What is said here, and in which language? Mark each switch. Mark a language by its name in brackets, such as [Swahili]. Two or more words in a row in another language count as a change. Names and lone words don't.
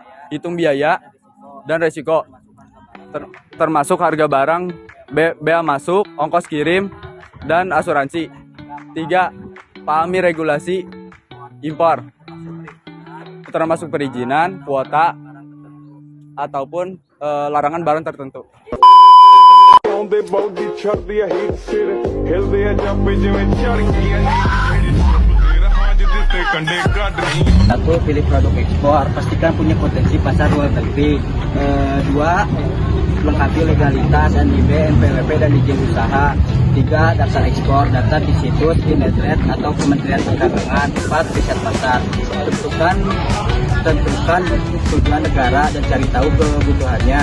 [Indonesian] Hitung biaya dan resiko, termasuk harga barang, bea masuk, ongkos kirim, dan asuransi. 3. Pahami regulasi impor, termasuk perizinan, kuota, ataupun larangan barang tertentu. [Punjabi] ਆਉਂਦੇ ਬੌਡੀ ਛੱਡਦੀ ਆ ਹੀਟ ਸਿਰ ਹਿਲਦੇ ਆ ਜਾਪੇ ਜਿਵੇਂ ਚੜ ਗਈਆਂ ਰਾਜ ਦਿੱਤੇ ਕੰਡੇ ਕੱਢ ਰਹੀ [Indonesian] 1. Pilih produk ekspor, pastikan punya potensi pasar luar negeri. 2. Lengkapi legalitas NIB, NPWP, dan izin usaha. 3. Daftar ekspor, daftar di situs Indotrade atau Kementerian Perdagangan. 4. Riset pasar, tentukan tujuan negara dan cari tahu kebutuhannya.